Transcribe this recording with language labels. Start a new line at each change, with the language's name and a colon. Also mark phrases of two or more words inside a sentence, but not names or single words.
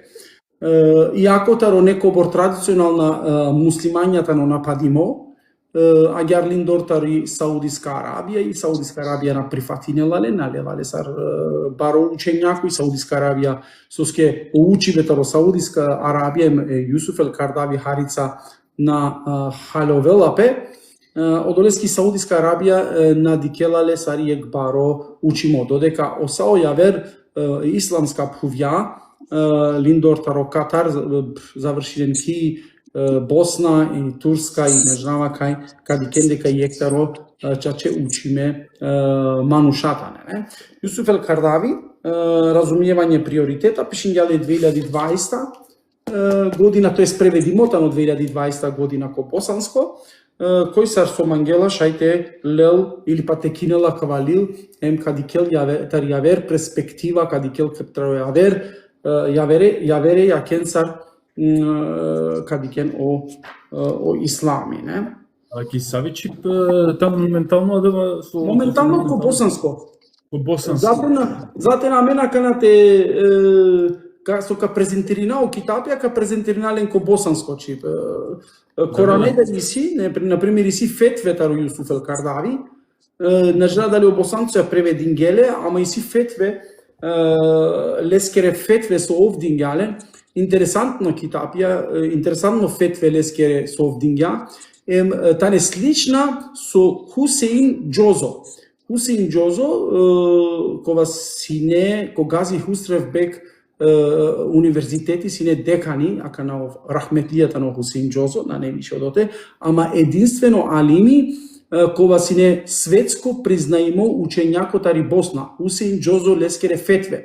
Romany: Иако таро некобор традиционална муслимањата но нападимо, агар линдортари Саудиска Арабија и Саудиска Арабија на прифатинелале, налевале сар баро учењако и Саудиска Арабија соске учибе таро Саудиска Арабија Јусуф ел Кардави харица на халовелапе, одолески Саудиска Арабија надикелале сари екбаро учимо, додека осао јавер исламска пхувја, линдор таро Катар, завршилен ки Босна и Турска и нежнава кади дека и ектаро чаче учиме манушатане. Не? Јусуф ел Кардави, разумиевање приоритета, пишињале 2020 година, тоест преведимотано 2020 година ко босанско, кој сар со мангела шајте лел или патекинела кавалил ем кадикел јавер перспектива кадикел јавере јакенцар кадикен о ислами, не? А ки Савичип таму моментално да со моментално ко босанско. Ко босанско. Затена мена канате со ка презентерина о китапија ка презентеринален ко босанско чип. Коранеде иси, на пример иси фетве таро Јусуф ел Кардави,
Macedonian: не знам дали
Romany: о босанцо ја преведингеле, ама иси фетве лескере фетве со овдингјале. Интересантно китапија, интересантно фетве лескере со овдингја, тане слична со Хусеин Џозо. Хусеин Џозо, кога сине, когази Хусревбек универзитети сине декани, ака на рахметлијата на Хусеин Џозо, на немише одоте, ама единствено алими, кога сине светско признаимо учењако тари Босна, Хусеин Џозо лескере фетве.